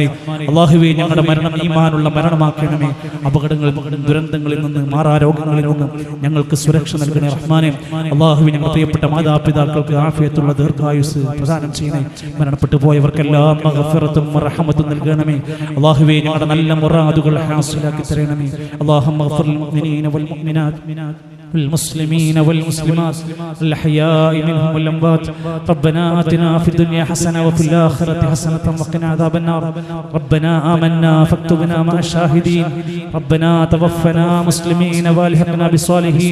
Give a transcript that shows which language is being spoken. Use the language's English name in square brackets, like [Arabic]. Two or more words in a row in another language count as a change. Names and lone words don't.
[Malayalam] അല്ലാഹുവേ, ഞങ്ങളുടെ മരണം ഈമാനുള്ള മരണമാക്കണമേ. അപകടങ്ങളിൽ, ദുരന്തങ്ങളിൽ നിന്ന്, മാറാരോഗങ്ങളിൽ നിന്നും ഞങ്ങൾക്ക് സുരക്ഷ നൽകണേ റഹ്മാനേ. അല്ലാഹുവേ, ഞങ്ങളുടെ പ്രിയപ്പെട്ട മാതാപിതാക്കൾക്ക് ആഫിയത്തുള്ള ദീർഘായുസ് പ്രദാനം ചെയ്യണേ. മരണപ്പെട്ടു പോയവർക്കെല്ലാം മഗ്ഫിറത്തും റഹ്മത്തും നൽകണമേ. അല്ലാഹുവേ, ഞങ്ങളുടെ നല്ല മുറാദുകൾ ഹാസിലാക്കി തരണമേ. [Arabic] اللهم اغفر للمؤمنين والمؤمنات والمسلمين والمسلمات الأحياء منهم والأموات. ربنا آتنا في الدنيا حسنة وفي الآخرة حسنة وقنا عذاب النار. ربنا آمنا فاكتبنا مع الشاهدين. ربنا توفنا مسلمين والحقنا بالصالحين.